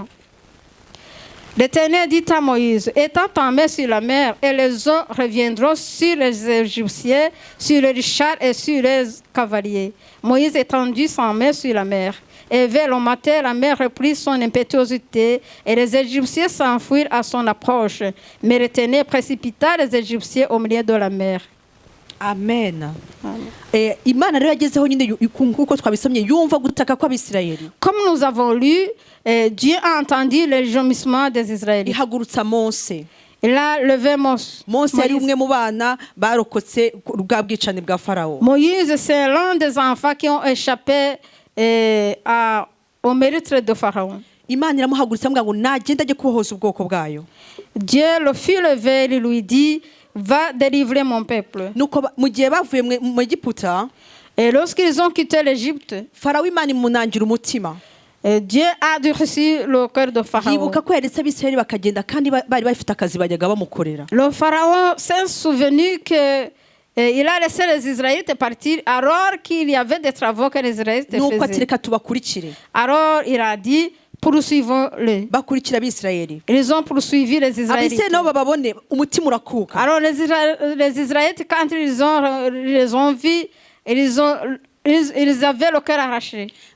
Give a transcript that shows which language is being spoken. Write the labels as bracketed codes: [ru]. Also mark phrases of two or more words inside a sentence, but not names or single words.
[fr] L'Éternel dit à Moïse, étends ta main sur la mer et les eaux reviendront sur les Égyptiens, sur les chars et sur les cavaliers. Moïse étendit sa main sur la mer. Et vers le matin, la mer reprit son impétuosité et les Égyptiens s'enfuirent à son approche. Mais l'Éternel précipita les Égyptiens au milieu de la mer. Amen. [rw] Imana rero yagezeho nyine kuko twabisomye yumva gutaka kw'Abisirayeli. [fr] Comme nous avons lu, Dieu a entendu les gémissements des Israélites. [rw] Ihagurutsa Mose. [fr] Il a levé Mose. [rw] Mose yari umwe mu bana barokotse bwa bwicane bwa Pharaon. [fr] Moïse, c'est l'un des enfants qui ont échappé au mérite de Pharaon. [rw] Imana iramuhagurutsa ngo nagenda ajye kubohoza ubwoko bwayo. [fr] Dieu le fit lever, il lui dit, va délivrer mon peuple. [rw] Nuko mu gihe bavuye mu Egiputa, [fr] et lorsqu'ils ont quitté l'Égypte, [rw] Pharaon Imana imunangira umutima. [fr] Dieu a durci le cœur de Pharaon. [rw] Yibuka ko yaretse Abisirayeli bakagenda kandi bari bafite akazi bajyaga bamukorera. [fr] Le Pharaon s'est souvenu que il a laissé les Israélites partir alors qu'il y avait des travaux que les Israélites faisaient. Alors il a dit, poursuivons-les. Ils ont poursuivi les Israélites. Alors les Israélites, quand ils les ont vus, ils avaient le cœur arraché.